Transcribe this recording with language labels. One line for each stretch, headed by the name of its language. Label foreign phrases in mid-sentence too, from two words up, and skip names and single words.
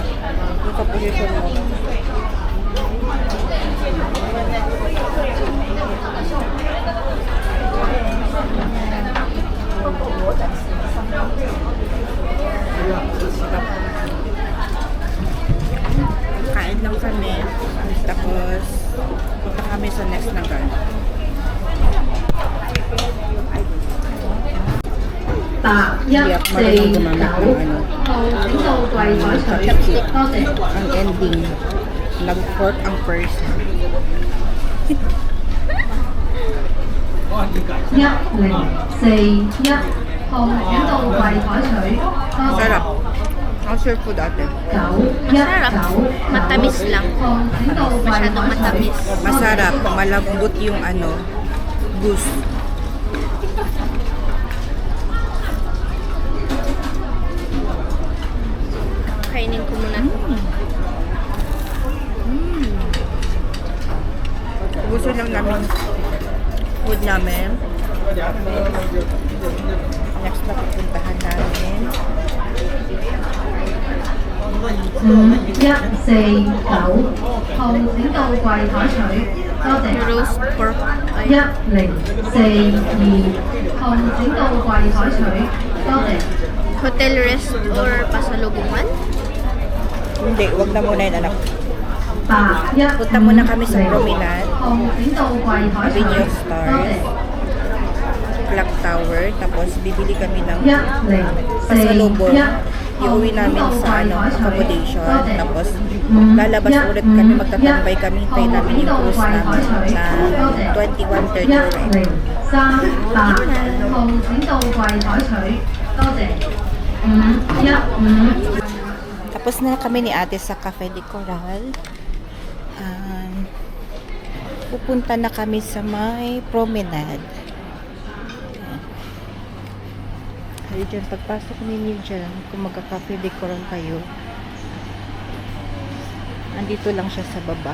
Filipino: Yung sa position mo. Kain lang kami. Tapos, punta kami sa next na garden.
Cantonese: 8149 號點到櫃台取，多謝。
Filipino: Ang ending, nag-fork ang person.
Cantonese: 1041 號點到櫃台取，多謝。
Filipino: Sarap. Ang
English: share food
Filipino: ate.
Cantonese: 919
Filipino: Matamis lang.
Cantonese: 號點到櫃台
Filipino: Masyadong
Cantonese: 取，
Filipino: matamis. Masarap. Malambot yung ano, goose. Kainin ko muna. Gusto lang namin food namin. Next na pupuntahan namin.
Cantonese: 5149 號點到櫃台取，多謝。
English: Roast pork. Ay,
Cantonese: 1042 號點到櫃台取，多謝。
English: hotel rest or pasalubungan?
Filipino: Hindi, wag na muna yun anak.
Cantonese: 81
Filipino: Punta muna kami sa promenade.
Cantonese: 號點到櫃台取，
Filipino: Avenue
Cantonese: 多
Filipino: Stars.
Cantonese: 謝。
Filipino: Clock Tower. Tapos bibili kami ng pasalubong.
Cantonese: 1041
Filipino: Iuwi namin sa ano, accommodation. Tapos lalabas ulit kami, magtatambay kami. Hintayin namin yung cruise namin na 21:39.
Cantonese: 1038 號點到櫃台取，多謝。515
Filipino: Tapos na kami ni ate sa Cafe de Coral. Pupunta na kami sa may promenade. Ay, dyan, pagpasok ninyo dyan, kung magka-Cafe de Coral kayo, andito lang siya sa baba.